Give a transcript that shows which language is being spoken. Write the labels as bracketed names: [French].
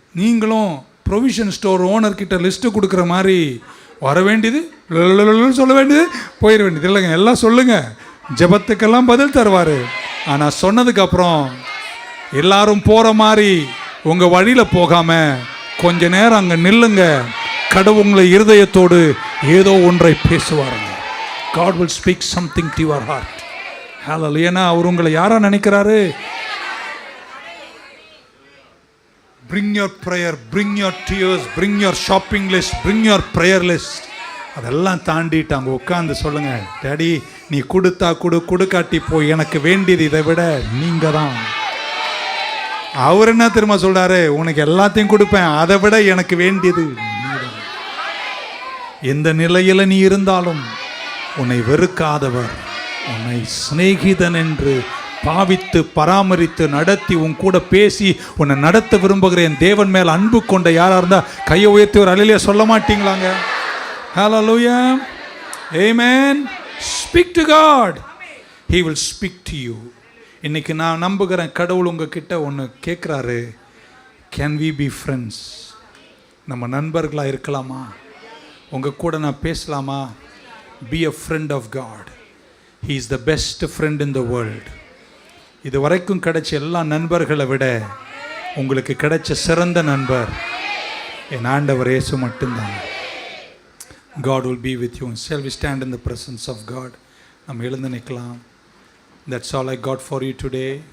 [Tamil] நீங்களும் provision store ஓனர்கிட்ட list கொடுக்குற மாதிரி வர வேண்டியது, சொல்ல வேண்டியது, போயிட வேண்டியது இல்லைங்க. எல்லாம் சொல்லுங்கள், ஜெபத்துக்கெல்லாம் பதில் தருவார். ஆனால் சொன்னதுக்கப்புறம் எல்லாரும் போகிற மாதிரி உங்கள் வழியில் போகாமல் கொஞ்ச நேரம் அங்கே நில்லுங்க. கடவுள் உங்களை இருதயத்தோடு ஏதோ ஒன்றை பேசுவாருங்க. [English] God will speak something to your heart. Hallelujah. [Tamil] ஏன்னா அவர் உங்களை யாரா நினைக்கிறாரு? [English] Bring your prayer, bring your tears, bring your shopping list, bring your prayer list. [Tamil] அதெல்லாம் தாண்டிட்டு அங்கே உட்காந்து சொல்லுங்க, டேடி நீ கொடுத்தா கொடுக்காட்டி போய், எனக்கு வேண்டியது இதை விட நீங்கள் தான். அவர் என்ன திரும்ப சொல்றாரு? உனக்கு எல்லாத்தையும் கொடுப்பேன், அதை விட எனக்கு வேண்டியது நீதான். எந்த நிலையில் நீ இருந்தாலும் உன்னை வெறுக்காதவர், உன்னை சிநேகிதன் என்று பாவித்து பராமரித்து நடத்தி உன் கூட பேசி உன்னை நடத்த விரும்புகிற என் தேவன் மேல் அன்பு கொண்ட யாரா இருந்தா கையை உயர்த்தி ஒரு அல்லேலூயா சொல்ல மாட்டீங்களாங்க? ஹல்லேலூயா, ஆமென். [English] Speak to God, He will speak to you. [Tamil] இன்னைக்கு நான் நம்புகிறேன் கடவுள் உங்ககிட்ட ஒன்று கேட்குறாரு. [English] Can we be friends? [Tamil] நம்ம நண்பர்களாக இருக்கலாமா? உங்கள் கூட நான் பேசலாமா? [English] Be a friend of God. He is the best friend in the world. [Tamil] இது வரைக்கும் கிடைச்ச எல்லா நண்பர்களை விட உங்களுக்கு கிடைச்ச சிறந்த நண்பர் என் ஆண்டவர் இயேசு மட்டும்தான். [English] God will be with you. Shall we stand in the presence of God? [Tamil] நம்ம எழுந்து நிற்கலாம். [English] That's all I got for you today.